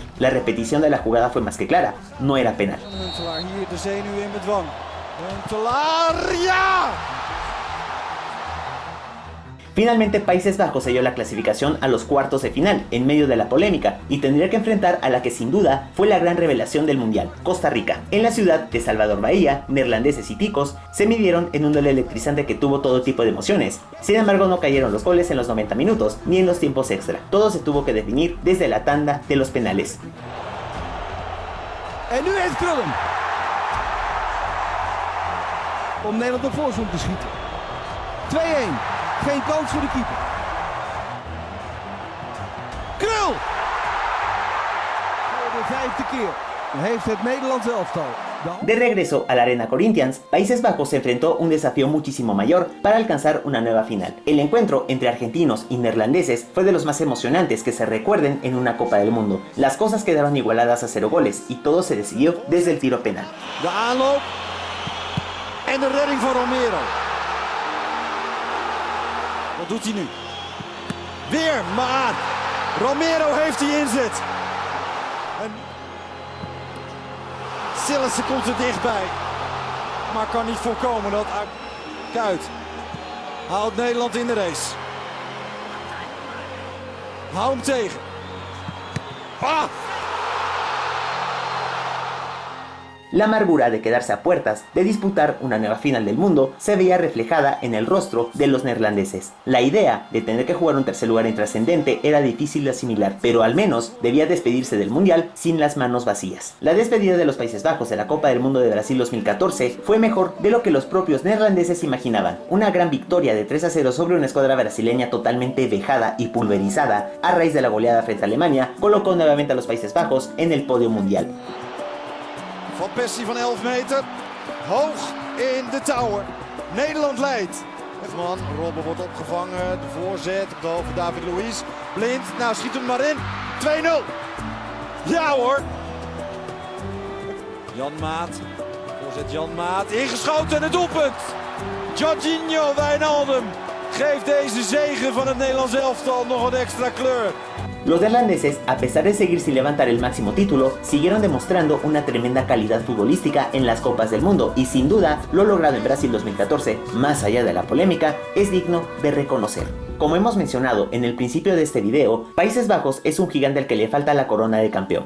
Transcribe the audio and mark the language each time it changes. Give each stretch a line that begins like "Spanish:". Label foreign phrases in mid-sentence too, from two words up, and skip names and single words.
Spanish: La repetición de la jugada fue más que clara, no era penal. Finalmente Países Bajos selló la clasificación a los cuartos de final en medio de la polémica y tendría que enfrentar a la que sin duda fue la gran revelación del mundial, Costa Rica. En la ciudad de Salvador Bahía, neerlandeses y ticos se midieron en un duelo electrizante que tuvo todo tipo de emociones. Sin embargo, no cayeron los goles en los 90 minutos ni en los tiempos extra. Todo se tuvo que definir desde la tanda de los penales.
Dutch: En nu heeft Krullen om Nederland op voorsprong te schieten. 2-1. Geen kans voor de keeper. Krul! Voor de 5e keer heeft het Nederlands elftal.
Spanish: De regreso a la Arena Corinthians, Países Bajos se enfrentó un desafío muchísimo mayor para alcanzar una nueva final. El encuentro entre argentinos y neerlandeses fue de los más emocionantes que se recuerden en una Copa del Mundo. Las cosas quedaron igualadas a 0 goles y todo se decidió desde el tiro penal.
Dutch: De aanloop en de redding van Romero. Wat doet hij nu? Weer, maar Romero heeft die inzet. En Sillissen komt er dichtbij, maar kan niet voorkomen dat Kuyt houdt Nederland in de race. Hou hem tegen. Ah!
Spanish: La amargura de quedarse a puertas de disputar una nueva final del mundo se veía reflejada en el rostro de los neerlandeses. La idea de tener que jugar un tercer lugar intrascendente era difícil de asimilar, pero al menos debía despedirse del mundial sin las manos vacías. La despedida de los Países Bajos de la Copa del Mundo de Brasil 2014 fue mejor de lo que los propios neerlandeses imaginaban. Una gran victoria de 3-0 sobre una escuadra brasileña totalmente vejada y pulverizada a raíz de la goleada frente a Alemania colocó nuevamente a los Países Bajos en el podio mundial.
Dutch: Van Persie van 11 meter, hoog in de tower. Nederland leidt. Man, Robben wordt opgevangen, de voorzet op de hoofd van David Luiz. Blind, nou schiet hem maar in. 2-0. Ja hoor. Jan Maat, voorzet Jan Maat, ingeschoten en het doelpunt. Jorginho Wijnaldum geeft deze zege van het Nederlands elftal nog een extra kleur.
Spanish: Los neerlandeses, a pesar de seguir sin levantar el máximo título, siguieron demostrando una tremenda calidad futbolística en las Copas del Mundo y sin duda lo logrado en Brasil 2014, más allá de la polémica, es digno de reconocer. Como hemos mencionado en el principio de este video, Países Bajos es un gigante al que le falta la corona de campeón.